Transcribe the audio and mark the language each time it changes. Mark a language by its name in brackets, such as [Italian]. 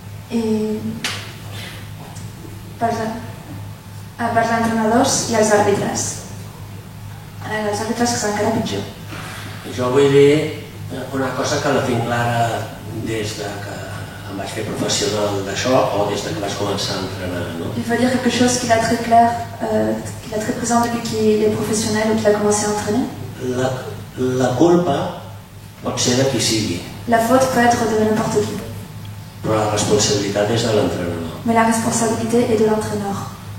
[Catalan] I per als entrenadors i els àrbitres. Els àrbitres que són encara pitjor. Jo vull dir una cosa que la tinc clara des de que em vaig fer professional d'això o des de que vaig començar a entrenar. No? [French] Il faut dire quelque chose qu'il a très clair, qu'il a très présent depuis qu'il est professionnel ou qu'il a commencé à entraîner. [Catalan] La culpa pot ser de qui sigui. [French] La faute peut être de n'importe qui. [Catalan] Però la responsabilitat és de l'entrenador. [French] Mais la responsabilité est de l'entraîneur.